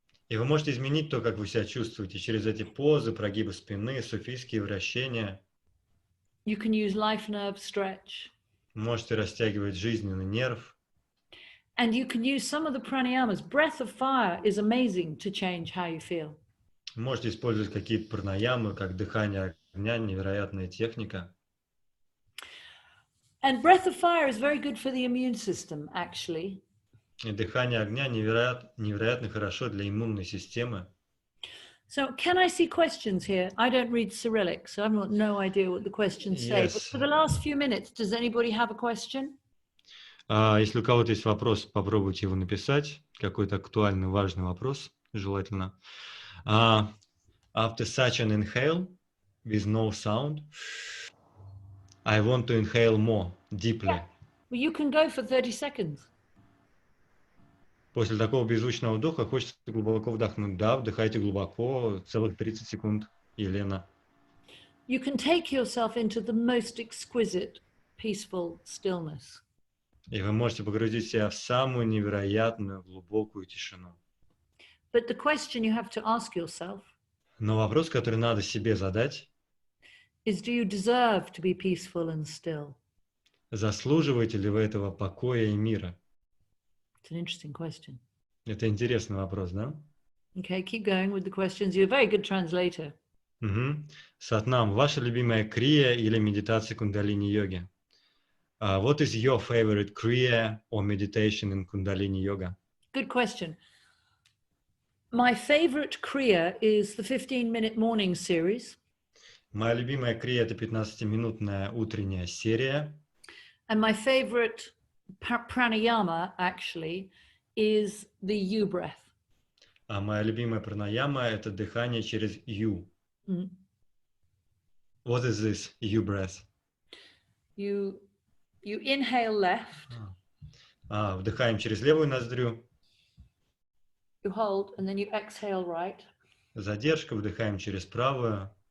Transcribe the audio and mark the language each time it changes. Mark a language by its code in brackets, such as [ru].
[ru] И вы можете изменить то, как вы себя чувствуете, через эти позы, прогибы спины, суфийские вращения. [en] You can use life nerve stretch. [ru] Можете растягивать жизненный нерв. [en] And you can use some of the pranayamas. Breath of fire is amazing to change how you feel. [ru] Можете использовать какие-то пранаямы, как дыхание огня, невероятная техника. [en] And breath of fire is very good for the immune system, actually. [ru] И дыхание огня невероятно хорошо для иммунной системы. [en] So can I see questions here? I don't read Cyrillic, so I've got no idea what the questions say. But for the last few minutes, does anybody have a question? [ru] Если у кого-то есть вопрос, попробуйте его написать. Какой-то актуальный, важный вопрос, желательно. [en] After such an inhale, with no sound, I want to inhale more, deeply. Yeah. Well, you can go for 30 seconds. [ru] После такого беззвучного вдоха хочется глубоко вдохнуть. Да, вдыхайте глубоко, целых 30 секунд, Елена. [en] You can take yourself into the most exquisite, peaceful stillness. [ru] И вы можете погрузить себя в самую невероятную, глубокую тишину. [en] But the question you have to ask yourself [ru] Но вопрос, который надо себе задать, [en] is, do you deserve to be peaceful and still? [ru] заслуживаете ли вы этого покоя и мира? [en] It's an interesting question. [ru] Это интересный вопрос, да? [en] Okay, keep going with the questions. You're a very good translator. [ru] Сатнам, ваша любимая крия или медитация кундалини йоги? [en] What is your favorite kriya or meditation in Kundalini Yoga? Good question. My favorite kriya is the 15-minute morning series. [ru] Моя любимая крия – это 15-минутная утренняя серия. [en] And my favorite pranayama, actually, is the U breath. [ru] А моя любимая пранаяма – это дыхание через U. [en] What is this U breath? You inhale left. [ru] Вдыхаем через левую ноздрю. [en] You hold, and then you exhale right. [ru] Задержка, вдыхаем через правую.